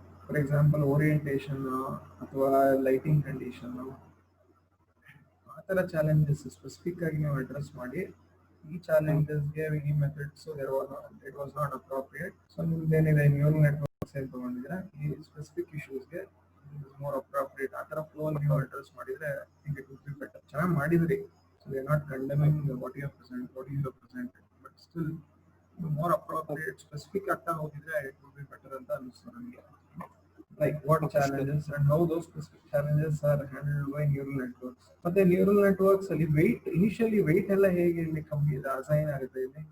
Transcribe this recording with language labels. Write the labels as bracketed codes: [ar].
[kn] For example orientation ಅಥವಾ lighting condition, ಆ ತರ ಚಾಲೆಂಜಸ್ ಸ್ಪೆಸಿಫಿಕ್ ಆಗಿ ನೀವು ಅಡ್ರೆಸ್ ಮಾಡಿ, ಈ ಚಾಲೆಂಜಸ್ಗೆ ಈ methods [en] It was not appropriate. [kn] So ನಿಮ್ದೇನಿದೆ neural networks ಏನ್ ತಗೊಂಡಿದ್ರೆ ಈ ಸ್ಪೆಸಿಫಿಕ್ ಇಶ್ಯೂಸ್ಗೆ ಮೋರ್ ಅಪ್ರೋಪ್ರಿಯೇಟ್, ಆ ತರ ಫ್ಲೋ ನೀವು ಅಡ್ರೆಸ್ ಮಾಡಿದ್ರೆ [en] It would be better. [kn] ಚೆನ್ನಾಗಿ ಮಾಡಿದ್ರಿ. [en] So they are not condemning what you have presented, but still more appropriate, specific [kn] ಆಗ್ತಾ ಹೋಗಿದ್ರೆ [en] it would be better [kn] ಅಂತ ಅನಿಸ್ತು ನನಗೆ. [en] Like what challenges and how those specific challenges are handled by neural networks. [kn] ಮತ್ತೆ neural networks ಅಲ್ಲಿ initially weight ಎಲ್ಲ ಹೇಗೆ ಕಮ್ಮಿ ಅಸೈನ್ ಆಗುತ್ತೆ ಇಲ್ಲಿ?